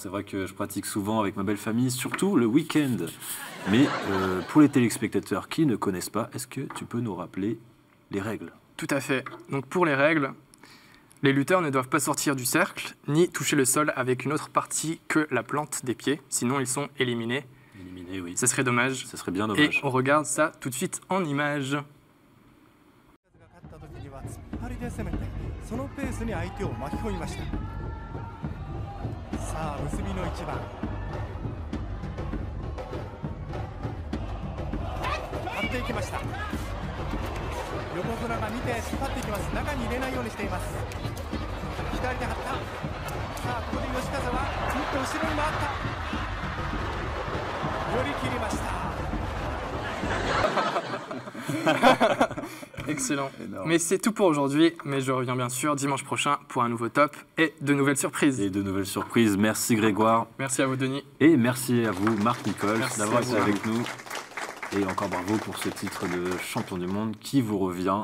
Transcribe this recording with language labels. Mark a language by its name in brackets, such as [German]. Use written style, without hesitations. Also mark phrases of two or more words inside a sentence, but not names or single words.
[French] C'est vrai que je pratique souvent avec ma belle famille, surtout le week-end. Mais pour les téléspectateurs qui ne connaissent pas, est-ce que tu peux nous rappeler les règles? Tout à fait. Donc pour les règles, les lutteurs ne doivent pas sortir du cercle, ni toucher le sol avec une autre partie que la plante des pieds. Sinon, ils sont éliminés. Éliminés, oui. Ça serait dommage. Ça serait bien dommage. Et on regarde ça tout de suite en images. [Japanese] 突っ張りで攻めてそのペースに相手を巻き込みました。さあ結びの一番張っていきました。横綱が見て引っ張っていきます。中に入れないようにしています。左で張った。さあここで吉風はずっと後ろに回った。寄り切りました。 [French] Excellent. Mais c'est tout pour aujourd'hui, mais je reviens bien sûr dimanche prochain pour un nouveau top et de nouvelles surprises. Et de nouvelles surprises. Merci Grégoire. Merci à vous Denis. Et merci à vous Marc Nicols d'avoir été avec nous. Et encore bravo pour ce titre de champion du monde qui vous revient.